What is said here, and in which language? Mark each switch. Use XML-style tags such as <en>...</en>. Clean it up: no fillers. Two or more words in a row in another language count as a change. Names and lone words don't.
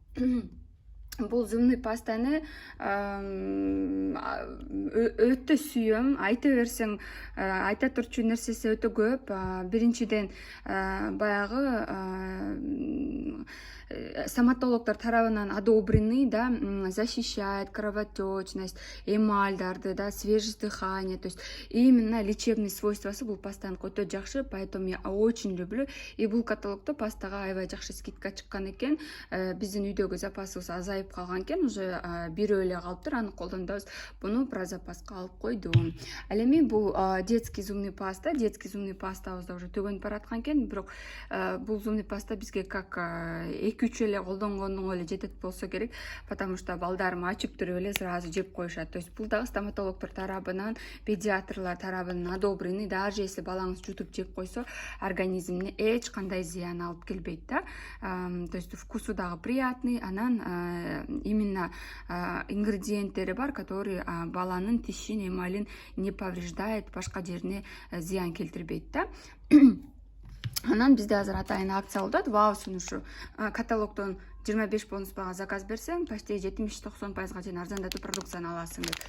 <ky>Бул</ky> <ru>зубный пастаны</ru> <ky>өтө сүйөм. Айта берсең, айта турчу нерсеси өтө көп. Биринчиден баягы стоматологдор тарабынан одобренный, да,</ky> <ru>защищает кровотечность,</ru> <ky>эмальдарды, да,</ky> <ru>свежесть дыхания, то есть именно лечебный свойствосы</ru> <ky>бул пастанын өтө жакшы,</ky> <ru>поэтому я очень люблю.</ru> <ky>И бул каталогдо пастага аябай жакшы скидка чыккан экен. Биздин үйдөгү запасыбыз азайып калган экен, уже бирөө эле калыптыр, аны колдонбойбуз. Буну</ky> <ru>про запаска</ru> <ky>алып койдум. Ал эми бул</ky> <ru>детский зубный паста. Детский зубный пастабыз</ru> <ky>да уже төгөнүп бараткан экен, бирок бул</ky> <ru>зубный паста</ru> <ky>бизге как 2-3 эле колдонгондон эле жетет болсо керек,</ky> <ru>потому что</ru> <ky>балдарым ачып туруп эле сразу жеп коюшат.</ky> <ru>То есть</ru> <ky>бул дагы стоматологдор тарабынан, педиатрлар тарабынан одобренный.</ky> <ru>Даже если</ru> <ky>балаңыз жутуп жеп койсо, организмине эч кандай зыян алып келбейт да.</ky> <ru>То есть вкусу дагы приятный.</ru> <ky>Анан именно ингредиенттери бар, которые баланын тишин, эмалин</ky> <ru>не повреждает,</ru> <ky>башка жерине зыян келтирбейт да. Анан бизде азыр атайын акция болуп атат. Вау сунушу каталогдон 25 бонуспага заказ берсең почти 70-90% чейин арзандатуу продукцияны аласың деп.</ky>